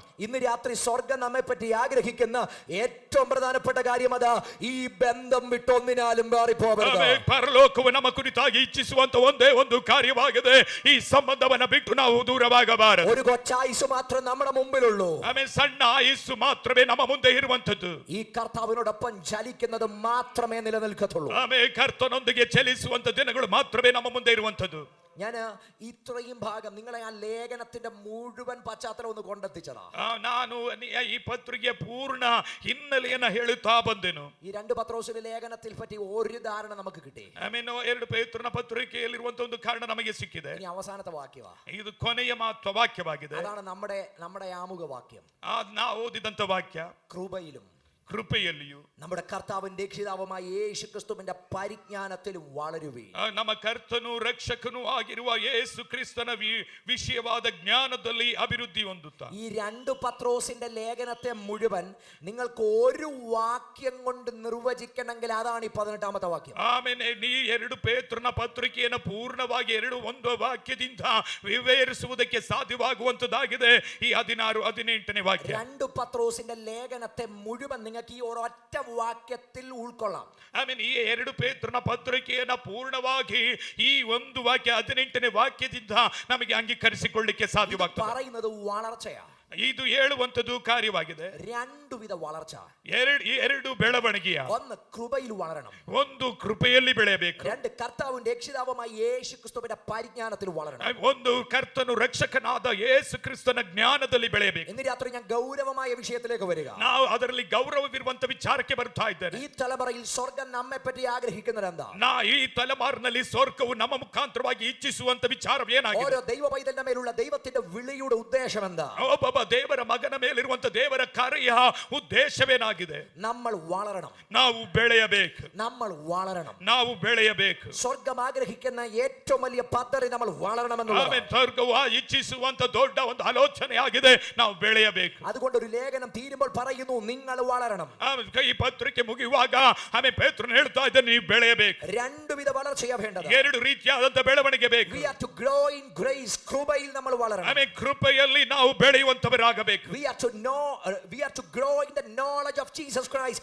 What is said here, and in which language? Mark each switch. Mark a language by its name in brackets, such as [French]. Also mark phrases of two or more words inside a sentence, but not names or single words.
[Malayalam] ഇന്ന് രാത്രി സ്വർഗ്ഗം നമ്മെ പറ്റി ആഗ്രഹിക്കുന്ന ഏറ്റവും പ്രധാനപ്പെട്ട കാര്യം അതാ, ഈ ബന്ധം വിട്ട് ഒന്നിനാലും മാറിപ്പോവരുത്. [Kannada] ಪರಲೋಕವು ನಮ್ಮ ಕುರಿತಾಗಿ ಇಚ್ಛಿಸುವಂತ ಒಂದೇ ಒಂದು ಕಾರ್ಯವಾಗಿದೆ, ಈ ಸಂಬಂಧವನ್ನು ಬಿಟ್ಟು ನಾವು ದೂರವಾಗಬಾರದು. [Malayalam] ഒരു കൊച്ചായുസ് മാത്രം നമ്മുടെ മുമ്പിലുള്ളൂ. [Kannada] ಸಣ್ಣ ಆಯುಸ್ಸು ಮಾತ್ರವೇ ನಮ್ಮ ಮುಂದೆ ಇರುವಂತದ್ದು. [Malayalam] ഈ കർത്താവിനോടൊപ്പം ചലിക്കുന്നത് മാത്രമേ നിലനിൽക്കത്തുള്ളൂ. [Kannada] ಕರ್ತನೊಂದಿಗೆ ಚಲಿಸುವಂತ ದಿನಗಳು ಮಾತ್ರವೇ ನಮ್ಮ ಮುಂದೆ ಇರುವಂತದ್ದು. [Malayalam] ഞാൻ ഇത്രയും ഭാഗം നിങ്ങളെ ആ ലേഖനത്തിന്റെ മുഴുവൻ പശ്ചാത്തലം ഒന്ന് കൊണ്ടെത്തിച്ചതാ. [Kannada] ನಾನು ಈ ಪತ್ರಿಕೆ ಪೂರ್ಣ ಹಿನ್ನೆಲೆಯನ್ನು ಹೇಳುತ್ತಾ ಬಂದೆನು. [Malayalam] ഈ 2 പത്രോസിന്റെ ലേഖനത്തിൽ പറ്റി ഒരു ധാരണ നമുക്ക് കിട്ടി. [Kannada] 2 ಪೇತ್ರನ ಪತ್ರಿಕೆಯಲ್ಲಿರುವಂತ ಒಂದು ಕಾರಣ ನಮಗೆ ಸಿಕ್ಕಿದೆ. [Malayalam] ഇനി അവസാനത്തെ വാക്യവാ. [Kannada] ಇದು ಕೊನೆಯ ವಾಕ್ಯವಾಗಿದೆ. [Malayalam] അതാണ് നമ്മുടെ ആമുഖ വാക്യം. [Kannada] ನಾವು ಓದಿದಂತ ವಾಕ್ಯ. [Malayalam] കൃപയിലും [Kannada] ಕೃಪೆಯಲ್ಲಿಯೂ [Malayalam] നമ്മുടെ കർത്താവും രക്ഷിതാവുമായ യേശു ക്രിസ്തുവിന്റെ പരിജ്ഞാനത്തിൽ വളരുവീൻ. [Kannada] ನಮ್ಮ ಕರ್ತನು ರಕ್ಷಕನೂ ಆಗಿರುವ ಯೇಸು ಕ್ರಿಸ್ತನ ವಿಷಯವಾದ ಜ್ಞಾನದಲ್ಲಿ ಅಭಿವೃದ್ಧಿ ಹೊಂದುತ್ತಾ. [Malayalam] ഈ 2 പത്രോസിന്റെ ലേഖനത്തെ മുഴുവൻ നിങ്ങൾക്ക് ഒരു വാക്യം കൊണ്ട് നിർവചിക്കണമെങ്കിൽ അതാണ് ഈ 18ാമത്തെ വാക്യം. [Kannada] ಆಮೇಲೆ ನೀ 2 ಪೇತ್ರನ ಪತ್ರಿಕೆಯನ್ನು ಪೂರ್ಣವಾಗಿ ಒಂದು ವಾಕ್ಯದಿಂದ ವಿವರಿಸುವುದಕ್ಕೆ ಸಾಧ್ಯವಾಗುವಂತದ್ದಾಗಿದೆ ಈ 16 18ನೇ ವಾಕ್ಯ. [Malayalam] 2 പത്രോസിന്റെ ലേഖനത്തെ മുഴുവൻ നിങ്ങൾക്ക് ഈ ഒരൊറ്റ വാക്യത്തിൽ ഉൾക്കൊള്ളാം. [Kannada] ಆಮೇಲೆ ಈ 2 ಪೇತ್ರನ ಪತ್ರಿಕೆಯನ್ನು ಪೂರ್ಣವಾಗಿ ಈ ಒಂದು ವಾಕ್ಯ 18ನೇ ವಾಕ್ಯದಿಂದ ನಮಗೆ ಅಂಗೀಕರಿಸಿಕೊಳ್ಳಲಿಕ್ಕೆ ಸಾಧ್ಯವಾಗ್ತದೆ. [Malayalam] പറയുന്നത് വളർച്ചയാ. [Kannada] ಇದು ಹೇಳುವಂತದ್ದು ಕಾರ್ಯವಾಗಿದೆ. [Malayalam] 2 ವಿಧ വളർച്ച. [Kannada] ಎರಡು ಬೆಳವಣಿಗೆಯ. [Malayalam] ഒന്ന് കൃപയിൽ വളരണം. [Kannada] ಒಂದು ಕೃಪೆಯಲ್ಲಿ ಬೆಳೆಯಬೇಕು. [Malayalam] 2 കർത്താവും രക്ഷിതാവുമായ യേശു ക്രിസ്തുവിന്റെ പരിജ്ഞാനത്തിൽ വളരണം. [Kannada] ಒಂದು ಕರ್ತನು ರಕ್ಷಕನಾದ ಯೇಸು ಕ್ರಿಸ್ತನ ಜ್ಞಾನದಲ್ಲಿ ಬೆಳೆಯಬೇಕು. [Malayalam] ഇന്ന് രാത്രി ഞാൻ ഗൗരവമായ വിഷയത്തിലേക്ക് വരിക. [Kannada] ನಾವು ಅದರಲ್ಲಿ ಗೌರವವಿರುವಂತ ವಿಚಾರಕ್ಕೆ ಬರ್ತಾ ಇದ್ದೇನೆ. [Malayalam] ഈ തലമുറയിൽ സ്വർഗ്ഗം നമ്മെ പറ്റി ആഗ്രഹിക്കുന്നത് എന്താ? [Kannada] ಈ ತಲೆಮಾರಿನಲ್ಲಿ ಸ್ವರ್ಗವು ನಮ್ಮ ಮುಖಾಂತರವಾಗಿ ಇಚ್ಛಿಸುವಂತ ವಿಚಾರ ಏನಾಗಿದೆ? [Malayalam] ഓരോ ദൈവ പൈതലിന്റെ മേലുള്ള ദൈവത്തിന്റെ വിളിയുടെ ഉദ്ദേശം എന്താ? [Kannada] ಒಬ್ಬ ದೇವರ ಮಗನ ಮೇಲಿರುವಂತ ದೇವರ ಕಾರ್ಯ ಉದ್ದೇಶವೇನಾಗಿದೆ? [Malayalam] നമ്മൾ വളരണം. [Kannada] ನಾವು ಬೆಳೆಯಬೇಕು. [Malayalam] നമ്മൾ വളരണം. [Kannada] ನಾವು ಬೆಳೆಯಬೇಕು. [Malayalam] സ്വർഗ്ഗം ആഗ്രഹിക്കുന്ന ഏറ്റവും വലിയ പദ്ധതി നമ്മൾ വളരണമെന്നുള്ളതാണ്. [Kannada] ಸ್ವರ್ಗವು ಇಚ್ಛಿಸುವಂತ ದೊಡ್ಡ ಒಂದು ಆಲೋಚನೆ ಆಗಿದೆ, ನಾವು ಬೆಳೆಯಬೇಕು. [Malayalam] അതുകൊണ്ട് ഒരു ലേഖനം തീരുമ്പോൾ പറയുന്നു നിങ്ങൾ വളരണം. [Kannada] ಈ ಪತ್ರಿಕೆ ಮುಗಿಯುವಾಗ ಪೇತ್ರನು ಹೇಳ್ತಾ ಇದ್ದಾನೆ, ನೀವು ಬೆಳೆಯಬೇಕು. [Malayalam] 2 ವಿಧ വളർച്ചയാ വേണ്ടത്. [Kannada] 2 ರೀತಿಯಾದಂತ ಬೆಳವಣಿಗೆ ಬೇಕು. [English] We are to grow in grace. [Malayalam] കൃപയിൽ നമ്മൾ വളരണം. [Kannada] ಕೃಪೆಯಲ್ಲಿ ನಾವು ಬೆಳೆಯುವಂತವರಾಗಬೇಕು. [English] We are to grow in the knowledge of Jesus Christ.